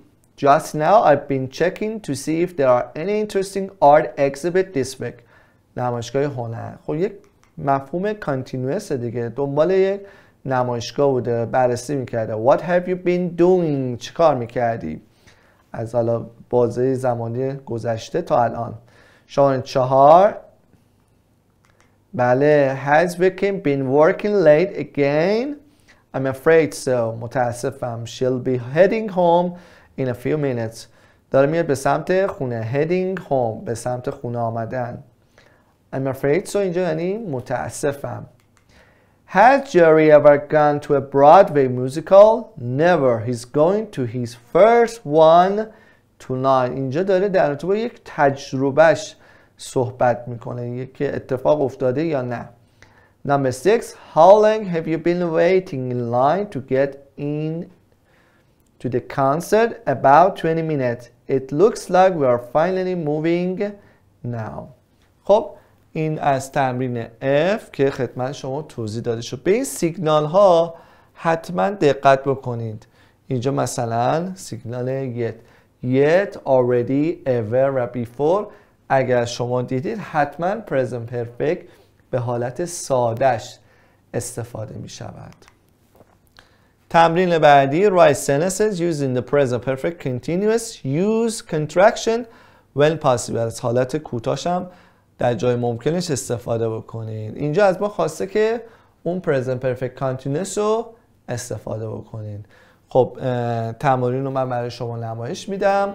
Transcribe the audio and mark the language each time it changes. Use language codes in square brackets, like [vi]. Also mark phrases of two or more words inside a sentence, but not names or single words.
[en] Just now I've been checking to see if there are any interesting art exhibit this week. [fa] نمایشگاه هنر. خب یک مفهوم کانتینوس دیگه. دنبال یک نمایشگاه بوده. بررسی میکرده. [en] What have you been doing؟ [fa] چی کار میکردی؟ از حالا بازه زمانی گذشته تا الان. شماره 4. بله. [en] Has Vicky been working late again? I'm afraid so. متاسفم. She'll be heading home in a few minutes. داره میاد به سمت خونه. Heading home. به سمت خونه آمدن. I'm afraid so [fa] اینجا یعنی متاسفم. [en] Has Jerry ever gone to a Broadway musical? Never. He's going to his first one tonight. [fa] اینجا داره در رابطه با یک تجربهش صحبت میکنه. یک اتفاق افتاده یا نه. [en] Number 6. How long have you been waiting in line to get in to the concert? About 20 minutes. It looks like we are finally moving now. [fa] خب این از تمرین F که خدمت شما توضیح داده شد. به این سیگنال ها حتما دقت بکنید. اینجا مثلا سیگنال [en] yet, already, ever [fa] و before اگر شما دیدید حتما [en] present perfect [fa] به حالت سادهش استفاده می شود. تمرین بعدی [en] write sentences using the present perfect continuous. Use contraction when possible. [fa] از حالت کوتاهش هم در جای ممکنش استفاده بکنید. اینجا از ما خواسته که اون [en] present perfect continuous [fa] رو استفاده بکنید. خب تمرین رو من برای شما نمایش میدم.